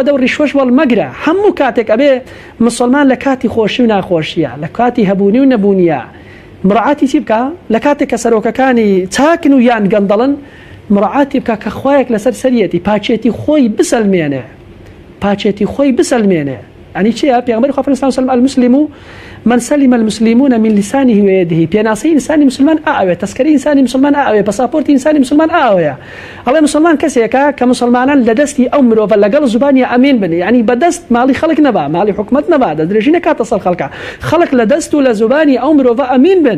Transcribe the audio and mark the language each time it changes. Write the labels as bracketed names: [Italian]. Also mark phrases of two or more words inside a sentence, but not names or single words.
[Central Kurdish] دە و ڕیشوەش وەڵ مەگرە هەموو کاتێک ئەبێ مسلمان لە کاتی خۆشی و ناخۆشیە لە کاتی هەبوونی و نەبوونیە مڕعاتی چی بکە لە کاتێک کە سەرۆکەکانی چاکن و یان گەندەڵن مڕعاتی بکە کە خۆیەک لەسەر سەریەتی پاچێتی خۆی بسەلمێنێ پاچێتی خۆی بسەلمێنێ ئەنی چیە پێغەمبەری خوا فەرمووی [Arabic] سەلم المسلم من سلم المسلمون من لسانه ويده [Central Kurdish] پێناسەی ئینسانی مسلمان ئاوێ تەسکەری ئینسانی مسلمان ئاوێ پاساپۆرتی ئینسانی مسلمان ئاوەیە ئەڵێ مسلمان کەسێکە کە مسلمانان لە دەستی ئەو مرۆڤە لەگەڵ زوبانی ئەمین بن یعنی بەدەست ماڵی خەڵک نەبا ماڵی حکومەت نەبا دەستدرێژی نەکاتە سەر خەڵکە خەڵک لە دەست و لە زوبانی ئەو مرۆڤە ئەمین بن